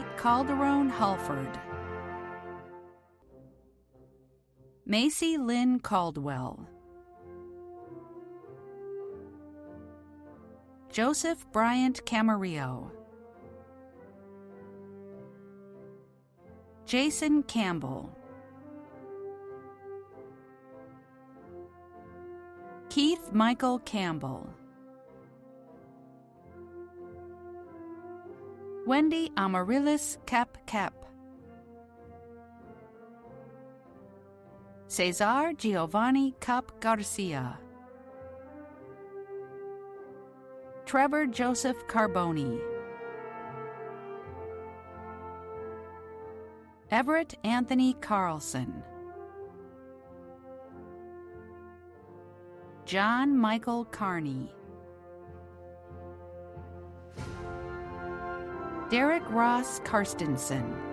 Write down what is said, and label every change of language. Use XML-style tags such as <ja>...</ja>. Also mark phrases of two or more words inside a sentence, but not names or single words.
<en>Calderon Halford, Macy Lynn Caldwell, Joseph Bryant Camarillo, Jason Campbell, Keith Michael Campbell. Wendy Amaryllis Kep. Cesar Giovanni Cup Garcia. Trevor Joseph Carboni. Everett Anthony Carlson. John Michael Carney. Derek Ross Karstensen.</en>